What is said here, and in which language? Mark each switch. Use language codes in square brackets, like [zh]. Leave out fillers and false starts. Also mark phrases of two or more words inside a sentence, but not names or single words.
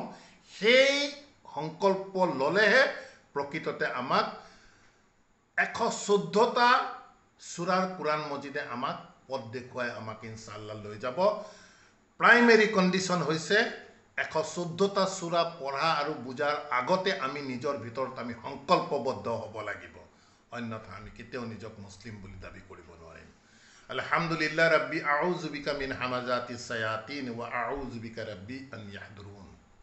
[as] সেই সংকল্প ল'লেহে প্ৰকৃততে আমাক 114টা সূৰাৰ কোৰাণ মজিদে আমাক পথ দেখুৱাই আমাক ইনশাআল্লাহ লৈ যাব। [en] primary condition [as] হৈছে 114টা সূরা পঢ়া আৰু বুজাৰ আগতে আমি নিজৰ ভিতৰত আমি সংকল্পবদ্ধ হ'ব লাগিব অন্যথা আমি কেতিয়াও নিজক মুসলিম বুলি দাবী কৰিব নোৱাৰিম [ar] الحمد لله ربي أعوذ بك من همزات الشياطين وأعوذ بك رب أن يحضرون